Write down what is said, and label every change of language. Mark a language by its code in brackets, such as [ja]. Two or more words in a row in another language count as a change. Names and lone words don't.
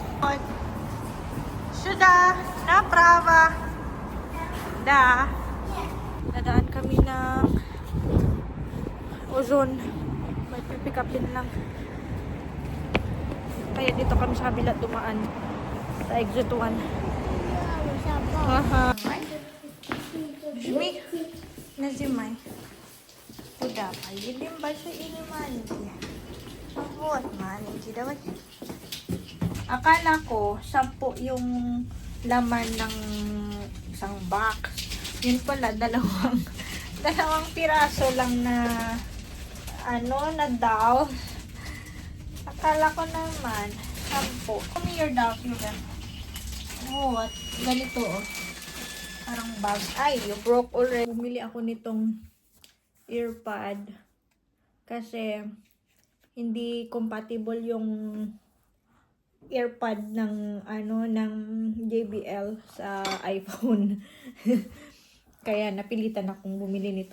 [ru] Sudah, направо. [tl] Da. Dadaan kami ng Ozone. May pick up din lang. Kaya dito kami sa kabila dumaan sa exit 1. [ru] Ага. Жми. Нажимай. Куда? Поедем большой или маленький? Вот, маленький. Давай. [tl] Akala ko 10 yung laman ng isang box. Yun pala, dalawang piraso lang na na daw. Akala ko naman 10. [en] Come here [tl] daw, oh, at ganito oh. Parang bag. Ay, [en] you broke already. [tl] Bumili ako nitong earpod kasi hindi compatible yung earpod ng ng JBL sa iPhone. Kaya napilitan akong bumili nito.